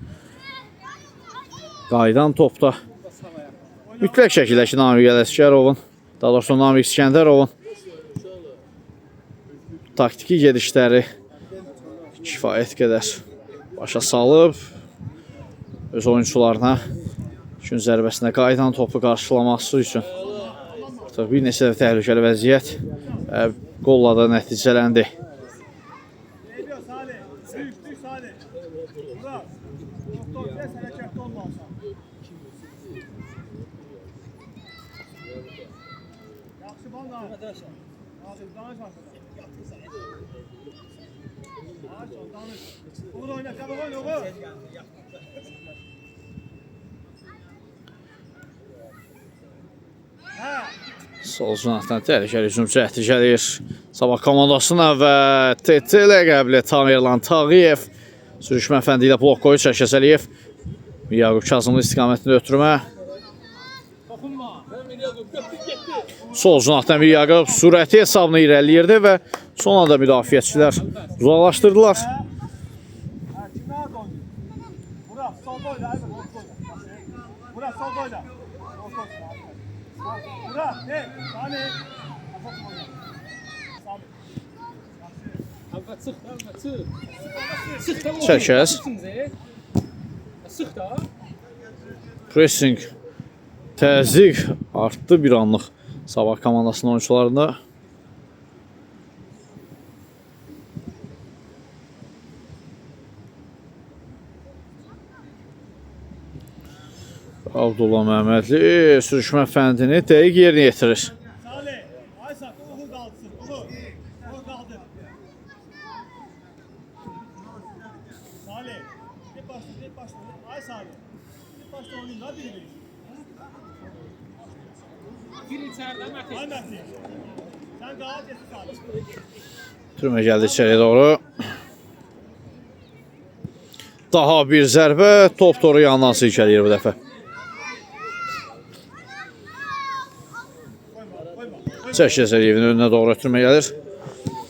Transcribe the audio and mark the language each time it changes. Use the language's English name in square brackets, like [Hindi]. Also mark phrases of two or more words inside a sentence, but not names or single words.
[Azerbaijani] Qaydan topda mütləq şəkildə ki, Namiq Ələsgərovun, daha doğrusu Namiq İskəndərovun taktiki gedişləri kifayət qədər başa salıb öz oyuncularına gün zərbəsində qaydan topu qarşılaması üçün artıq bir neçə də təhlükəli vəziyyət qolla da nəticələndi. [Turkish] Geliyor Salih. Büyük Salih. Bura. Doktor, ses hareketli olmazsa. [Azerbaijani] Yaxşı bana. [Turkish] Abi danış arkadaş. Danış. Uğur oyna, çabuk oyna Uğur. Ha. [Azerbaijani] Sol cinahdan təhlükəli hücum cəhdi gəlir Sabah komandasına və TT ləqəbli Tamirlan Tağıyev sürüşmə fəndi ilə blok qoyu Çərkəz Əliyev Yaqub Kazımlı istiqamətində ötürmə. Toxunma. Getdi. Sol cinahdan bir Yaqub sürəti hesabını irəliləyirdi və son anda müdafiəçilər uzaqlaşdırdılar. [Turkish] Ha, kim nerede oynuyor? Bura, solda oyna, hayır, orta oyna. Bura, solda oyna. Orta oyna. Ha, Bura, ne? Sani. Azat oyna. Sani. Abi çıx, abi çıx. Çıx da. Çərkəz. Çıx da. [Azerbaijani] Pressing təzyiq artdı bir anlıq Sabah komandasının oyuncularında. Abdullah Məhəmmədli sürüşmə fəndini dəqiq yerinə yetirir. [Turkish] Sani. Aysak, Uğur kalksın. Uğur. Uğur kaldır. Sani. Tek başla, tek başla. Ay Sani. Tek başla oynayın, hadi biri. [Azerbaijani] Gir içəridə Mətin. [Turkish] Ay Mətin. Sen daha cesin Sani. [Azerbaijani] Türmə gəldi içəriyə doğru. Daha bir zərbə top toru yandan silkələyir bu dəfə. Çərkəz Əliyevin önünə doğru ötürmə gəlir.